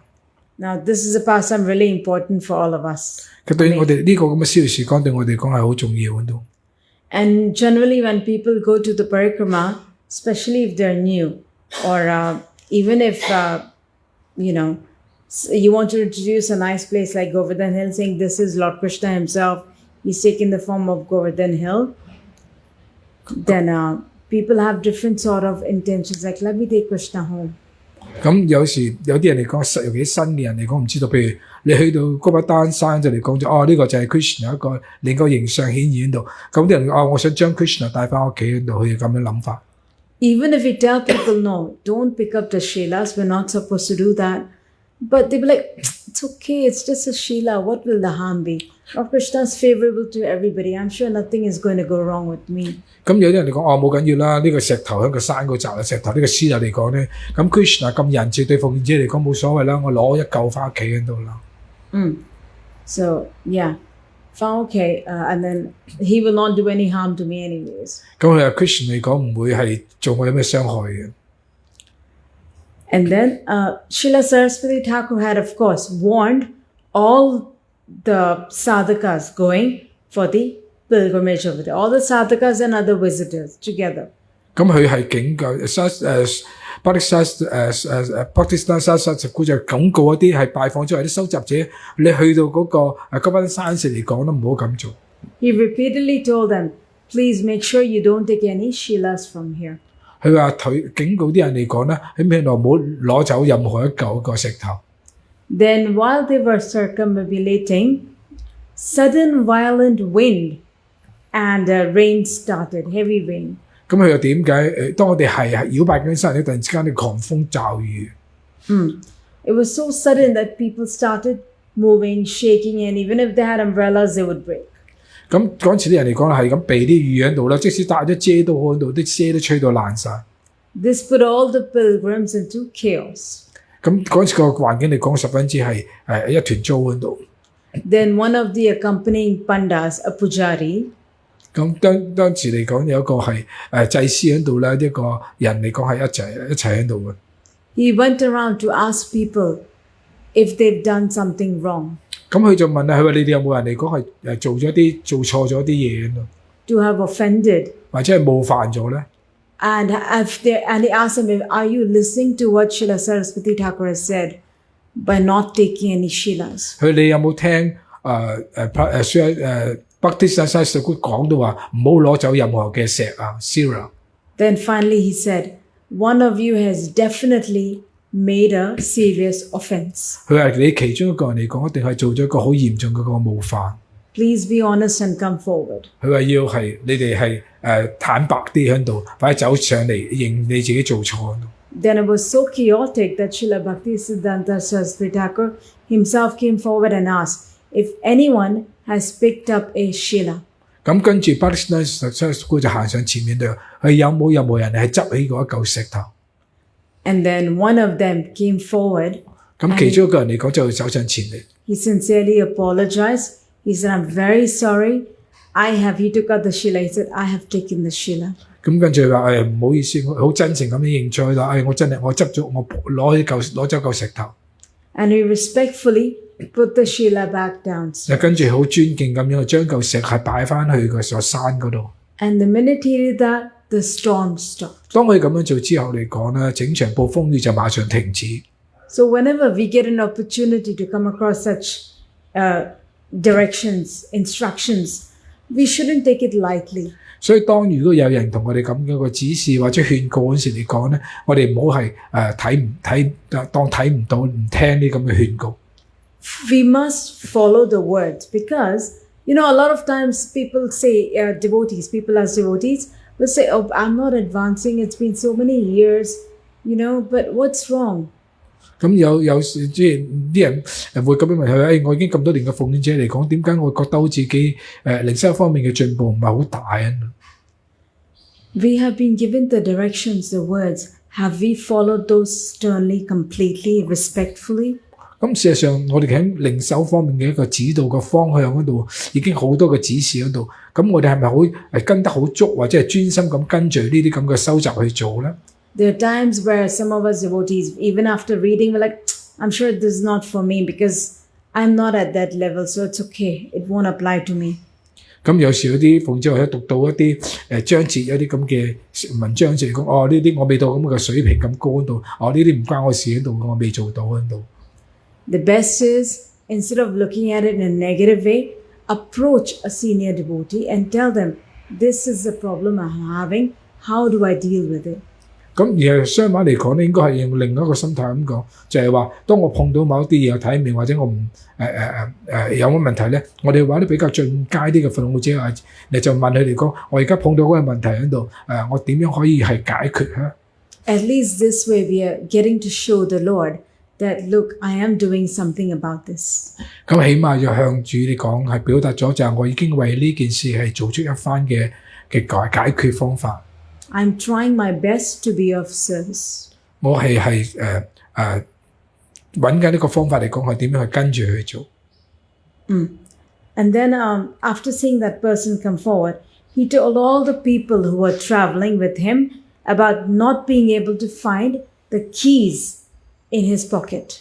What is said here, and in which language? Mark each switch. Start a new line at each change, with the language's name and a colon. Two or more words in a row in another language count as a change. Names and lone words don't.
English: Now, this is a pastime really important for all of us.
Cantonese: 佢對我哋呢個咁嘅消時光對我哋講係好重要喺度。
English: And generally, when people go to the parikrama, especially if they're new, or even if you want to introduce a nice place like Govardhan Hill, saying this is Lord Krishna himself, he's taken the form of Govardhan Hill, then people have different sort of intentions, like let me take Krishna home.
Cantonese: 咁有時有啲人嚟講，尤其新嘅人嚟講唔知道，譬如你去到高不丹山就嚟講咗，呢個就係 Krishna 一個另一個形象顯現喺度。咁啲人我想將 Krishna 帶翻屋企喺度，佢咁樣諗法。
English: Even if we tell people, no, don't pick up the Shrilas, we're not supposed to do that. But they'll be like, it's okay, it's just a Srila, what will the harm be? Lord Krishna is favorable to everybody. I'm sure nothing is going to go wrong with me.
Cantonese: 咁有啲人嚟講，冇緊要啦，呢個石頭喺個山嗰集啦，石頭呢個Srila嚟講咧，咁 Krishna 咁仁慈對奉獻者嚟講冇所謂啦，我攞一嚿翻屋企喺度啦。
English: So, yeah, found okay, and then he will not do any harm to me anyways.
Cantonese: 咁佢話 Krishna 嚟講唔會係做我有咩傷害嘅。
English: And then Srila Sarasvati Thakura had, of course, warned all the sadhakas going for the pilgrimage over there, all the sadhakas and other visitors together.
Cantonese: 咁佢係警告 Bhaktisiddanta Sarasvati 就警告一啲係拜訪咗啲收集者，你去到嗰個高班山時嚟講都唔好咁做。
English: He repeatedly told them, please make sure you don't take any shilas from here.
Cantonese: 佢話警告啲人嚟講咧，喺邊度唔好攞走任何一嚿個石頭。
English: Then while they were circumambulating, sudden violent wind and rain started, heavy rain.
Cantonese: 咁佢又點解？當我哋係繞拜緊山咧，突然之間啲狂風驟雨。
English: It was so sudden that people started moving, shaking, and even if they had umbrellas, they would break.
Cantonese: 咁嗰陣時啲人嚟講係咁避啲雨喺度啦，即使帶咗遮都好喺度，啲遮都吹到爛晒。
English: This put all the pilgrims into chaos.
Cantonese: 咁嗰陣時個環境嚟講十分之係一團糟喺度。
English: Then one of the accompanying pandas, a pujari,
Cantonese: 咁當時嚟講有一個係祭司喺度啦，一個人嚟講係一齊喺度嘅。
English: he went around to ask people if they've done something wrong.
Cantonese: 咁佢就問啦，佢話你哋有冇人嚟講係做錯咗啲嘢喺度，
English: To have offended.
Cantonese: 或者係冒犯咗咧？
English: And he asked them, are you listening to what Srila Sarasvati Thakura said by not taking any shilas?
Cantonese: 佢你有冇聽Bhaktisiddanta講到話唔好攞走任何嘅石啊 Srila？
English: Then finally he said, one of you has definitely made a serious offense.
Cantonese: 佢話你其中一個人嚟講，一定係做咗一個好嚴重嘅個冒犯。
English: Please be honest and come forward.
Cantonese: 佢話要係你哋係坦白啲喺度，或者走上嚟認你自己做錯。
English: Then it was so chaotic that Srila Bhaktisiddanta Sarasvati Thakur himself came forward and asked if anyone has picked up a shila.
Cantonese: 咁跟住 Bhaktisiddanta 就行上前面度，佢有冇任何人係執起嗰一嚿石頭？
English: And then one of them came forward.
Cantonese: 咁其中一個人嚟講就走上前嚟。
English: He sincerely apologized. He said, I'm very sorry. He took out the shila. He said, I have taken the shila.
Cantonese: 咁跟住話唔好意思，我好真誠咁樣認錯啦。我真係我執咗，我攞走嚿石頭。
English: And he respectfully put the shila back down.
Cantonese: 跟住好尊敬咁樣將嚿石係擺翻去個座山嗰度。
English: And the minute he did that, the storm stopped.
Cantonese: 當佢咁樣做之後嚟講咧，整場暴風雨就馬上停止。
English: So whenever we get an opportunity to come across such directions, instructions, we shouldn't take it lightly.
Cantonese: 所以當如果有人同我哋咁樣嘅指示或者勸告嗰時嚟講咧，我哋唔好係當睇唔到，唔聽呢咁嘅勸告。
English: We must follow the words because, a lot of times people say, people as devotees will say, oh, I'm not advancing, it's been so many years, but what's wrong?
Cantonese: 咁有時即係啲人會咁樣問佢，我已經咁多年嘅奉獻者嚟講，點解我覺得好似自己靈修方面嘅進步唔係好大啊？
English: We have been given the directions, the words. Have we followed those sternly, completely, respectfully?
Cantonese: 咁事實上，我哋喺靈修方面嘅一個指導嘅方向嗰度，已經好多嘅指示嗰度。咁我哋係咪好跟得好足，或者係專心咁跟住呢啲咁嘅修習去做咧？
English: There are times where some of us devotees, even after reading, we're like, I'm sure this is not for me because I'm not at that level, so it's okay. It won't apply to me.
Cantonese: 咁有時有啲奉者或者讀到一啲章節有啲咁嘅文章就嚟講，呢啲我未到咁嘅水平咁高嗰度，呢啲唔關我事喺度，我未做到喺度。
English: The best is, instead of looking at it in a negative way, approach a senior devotee and tell them, this is the problem I'm having, how do I deal with it?
Cantonese: 咁而係相反嚟講咧，應該係用另一個心態咁講，就係話，當我碰到某啲嘢我睇唔明，或者我唔有乜問題咧，我哋揾啲比較進階啲嘅奉護者，你就問佢哋講，我而家碰到嗰個問題喺度，我點樣可以係解決咧？
English: At least this way we are getting to show the Lord that, look, I am doing something about this.
Cantonese: 咁起碼要向主你講，係表達咗就係我已經為呢件事係做出一番嘅解決方法。
English: I'm trying my best to be of service.
Cantonese: 我係揾緊呢個方法嚟講，係點樣去跟住去做。
English: And then after seeing that person come forward, he told all the people who were traveling with him about not being able to find the keys in his pocket.